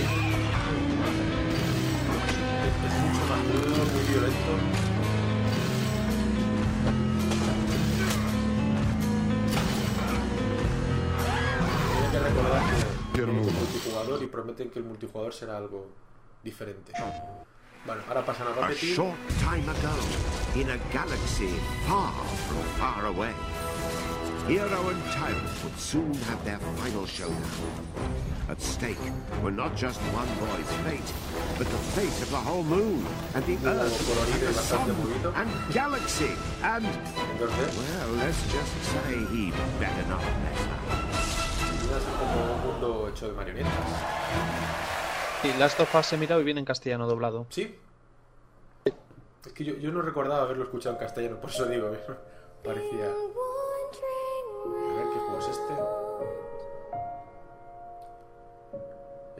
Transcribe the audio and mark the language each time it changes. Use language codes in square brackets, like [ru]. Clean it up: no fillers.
[es] Es mucho más duro, muy violento. Tenía que recordar que multijugador y prometen que el multijugador será algo diferente. Bueno, ahora pasan a repetir. [en] A short time ago, in a galaxy far, from far away, Hero and Tyrant would soon have their final showdown. At stake were not just one boy's fate, but the fate of the whole moon and the Earth and the sun and galaxy and well, let's just say he better not mess up. [es] Como un mundo hecho de marionetas. Y Last of Us se mira muy bien en castellano doblado. Sí. Es que yo no recordaba haberlo escuchado en castellano, por eso digo, parecía. A ver, ¿qué juego es este?